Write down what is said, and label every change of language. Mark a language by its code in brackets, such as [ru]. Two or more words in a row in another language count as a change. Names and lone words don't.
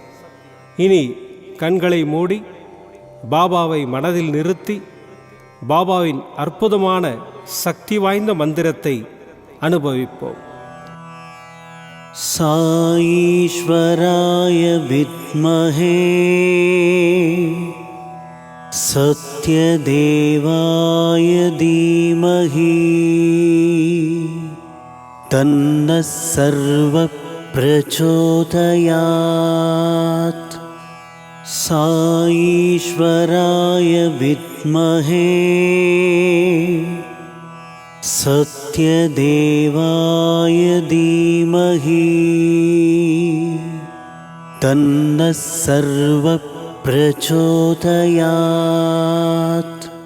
[ta] இனி கண்களை மூடி பாபாவை மனதில் நிறுத்தி பாபாவின் அற்புதமான சக்தி வாய்ந்த மந்திரத்தை அனுபவிப்போம். [sa] साईश्वराय विद्महे सत्यदेवाय धीमहि तन्नः सर्वप्रचोदयात्। साईश्वराय विद्महे सत्यदेवाय धीमहि तन्नः सर्वप्रचोदयात्।